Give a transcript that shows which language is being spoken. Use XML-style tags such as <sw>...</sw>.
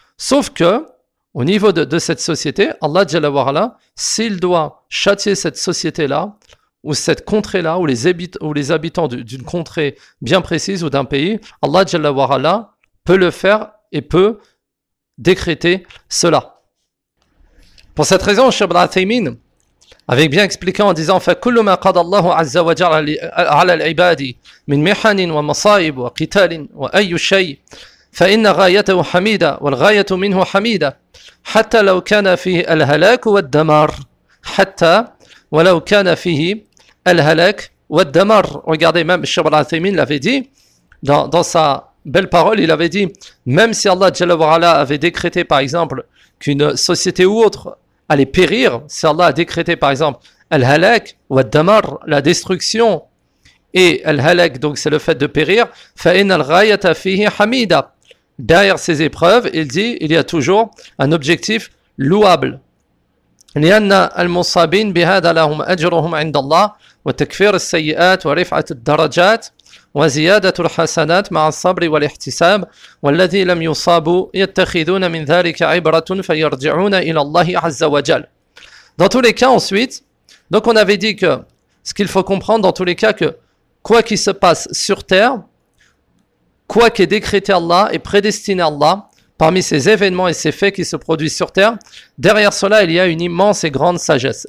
<fr>Sauf que, au niveau de cette société, Allah Jalla wa Ala, s'il doit châtier cette société-là, ou cette contrée-là, ou les habitants d'une contrée bien précise ou d'un pays, Allah Jalla wa Ala peut le faire et peut décréter cela. Pour cette raison, Cheikh Ibn Uthaymeen avait bien expliqué en disant</fr> <ar>فَكُلُّ مَا قَدَ اللَّهُ عَزَّ وَجَلَّ عَلَى الْعِبَادِ مِنْ مِحَنٍ وَمَصَائِبٍ وَقِتَالٍ وَأَيُّ شَيْءٍ فَإِنَّ غَايَتَهُ حَمِيدَةٌ وَالْغَايَةُ مِنْهُ حَمِيدَةٌ حَتَّى لَوْ كَانَ فِيهِ الْهَلَاكُ وَالدَّمَارُ حَتَّى وَلَوْ كَانَ فِيهِ الْهَلَاكُ وَالدَّمَارُ.</ar> <fr>Regardez, même Cheikh Ibn Uthaymeen l'avait dit dans sa belle parole, il avait dit, même si Allah Jalla wa Ala avait décrété par exemple qu'une société ou autre allait périr, si Allah a décrété par exemple Al-Halak ou Al-Damar, la destruction, et Al-Halak, donc c'est le fait de périr,</fr> <ar>fa'in al-ghayata fihi hamida.</ar> <fr>Derrière ces épreuves, il dit, il y a toujours un objectif louable.</fr> <ar>Lianna al-musabin bihada lahum ajruhum indallah wa takfir al-sayyat wa rif'at al-darajat. وزيادة الحسنات مع الصبر والاحتساب والذي لم يصابوا يتخذون من ذلك عبرة فيرجعون إلى الله عز وجل.</ar> <fr>Dans tous les cas, ensuite, donc on avait dit que ce qu'il faut comprendre dans tous les cas, que quoi qu'il se passe sur terre, quoi qu'est décrété Allah et prédestiné Allah parmi ces événements et ces faits qui se produisent sur terre, derrière cela il y a une immense et grande sagesse.</fr>